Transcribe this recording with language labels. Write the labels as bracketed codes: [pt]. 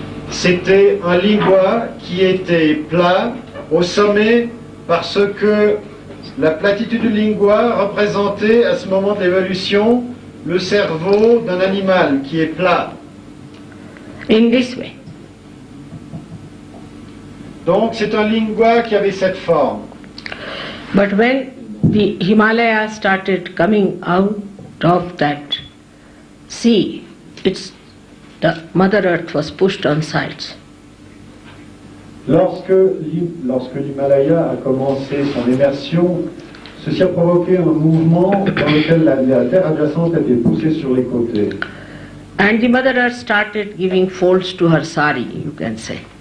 [fr] C'était un lingua qui était plat au sommet parce que la platitude du lingua représentait à ce moment de l'évolution le cerveau d'un animal qui est plat. [en] In this way. [fr] Donc c'est un lingua qui avait cette forme. [en] But when the Himalaya started coming out of that sea, the Mother Earth was pushed on sides. [fr] Lorsque l'Himalaya a commencé son immersion, ceci a provoqué un mouvement dans lequel la terre adjacente a été poussée sur les côtés. [en] And the Mother Earth started giving folds to her sari, you can say.